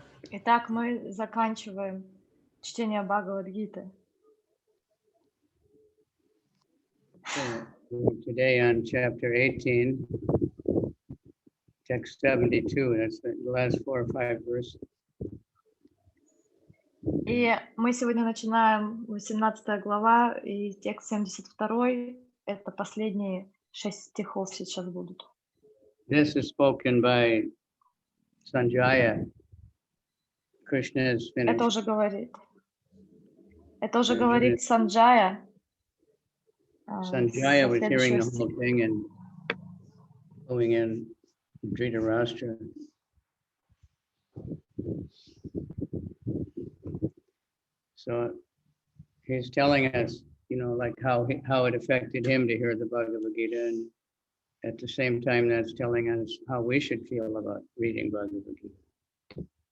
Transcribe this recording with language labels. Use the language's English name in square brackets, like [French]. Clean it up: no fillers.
[Russian] Итак, мы заканчиваем чтение Бхагавад-гиты. [English] So today on chapter 18, text 72, that's the last 4 or 5 verses. [Russian] И мы сегодня начинаем 18 глава, и текст 72, это последние 6 стихов сейчас будут. [English] This is spoken by Sanjaya. Krishna is finished. [Russian] Это уже говорит Санджая. [English] Sanjaya was hearing the whole thing and going in Dhritarashtra. So he's telling us, you know, like how it affected him to hear the Bhagavad-Gita, and at the same time that's telling us how we should feel about reading Bhagavad-Gita.